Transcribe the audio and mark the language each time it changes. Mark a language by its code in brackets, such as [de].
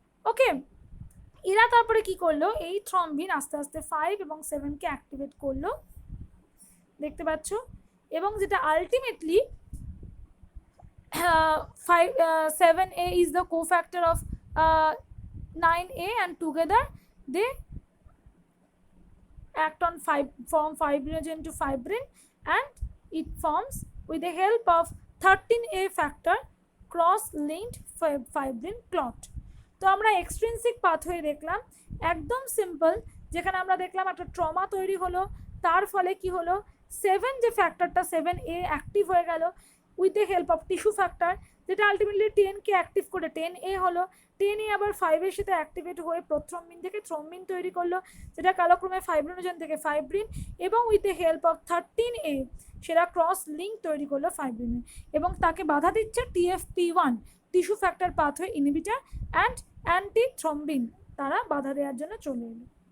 [bn] ওকে, এরা তারপরে কি করলো, এই থ্রম্বিন আস্তে আস্তে 5 এবং 7কে অ্যাক্টিভেট করলো, দেখতে পাচ্ছ, এবং যেটা ultimately [en] 7A is the cofactor of 9A, and together they act on form fibrinogen to fibrin, and it forms with the help of 13A factor cross-linked fibrin clot. [bn] তো আমরা এক্সট্রিনসিক পাথওয়ে দেখলাম, একদম simple, যেখানে আমরা দেখলাম একটা trauma তৈরি হলো, তার ফলে কি হলো, 7 যে ফ্যাক্টরটা 7A অ্যাক্টিভ হয়ে গেল with the help of tissue factor, যেটা আলটিমেটলি 10কে অ্যাক্টিভ করে 10A হলো, 10A আবার 5-এর সাথে অ্যাক্টিভেট হয়ে প্রোথ্রম্বিন থেকে থ্রম্বিন তৈরি করলো, যেটা কালক্রমে ফাইব্রিনোজেন থেকে ফাইব্রিন, এবং with the help of 13A সেটা ক্রস লিঙ্ক তৈরি করলো ফাইব্রিনে, এবং তাকে বাধা দিচ্ছে TFP1 tissue factor pathway inhibitor and anti thrombin, তারা বাধা দেওয়ার জন্য চলে এলো।